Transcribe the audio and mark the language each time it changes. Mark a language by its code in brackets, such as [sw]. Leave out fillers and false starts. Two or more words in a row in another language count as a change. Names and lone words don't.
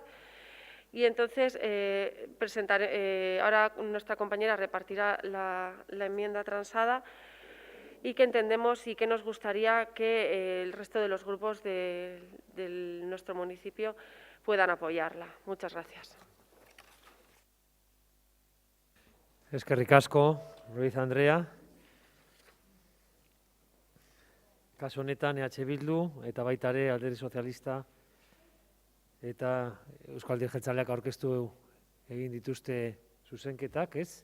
[es] Y entonces, ahora nuestra compañera repartirá la enmienda transada y que entendemos y que nos gustaría que el resto de los grupos de nuestro municipio puedan apoyarla. Muchas gracias. [eu] Eskerrik asko, Ruiz Andrea. Kasu honetan EH Bildu eta baita ere Alderdi Sozialista eta Euzko Alderdi Jeltzaleak aurkeztu egin dituzte zuzenketak, ez?